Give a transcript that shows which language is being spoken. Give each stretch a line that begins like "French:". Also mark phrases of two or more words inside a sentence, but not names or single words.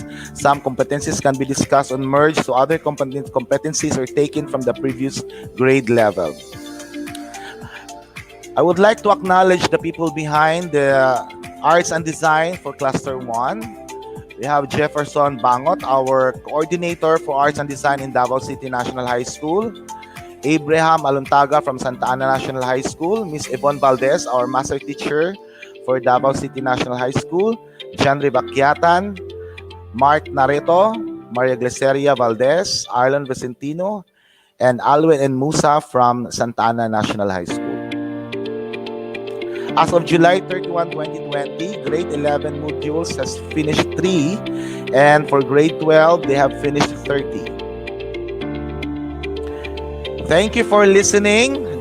English: Some competencies can be discussed or merged to other competencies or taken from the previous grade level. I would like to acknowledge the people behind the arts and design for cluster 1. We have Jefferson Bangot, our coordinator for arts and design in Davao City National High School. Abraham Aluntaga from Santa Ana National High School, Ms. Yvonne Valdez, our master teacher for Davao City National High School, John Ribaquiatan, Mark Nareto, Maria Glaceria Valdez, Arlon Vicentino, and Alwin and Musa from Santa Ana National High School. As of July 31, 2020, grade 11 modules has finished 3, and for grade 12, they have finished 30. Thank you for listening.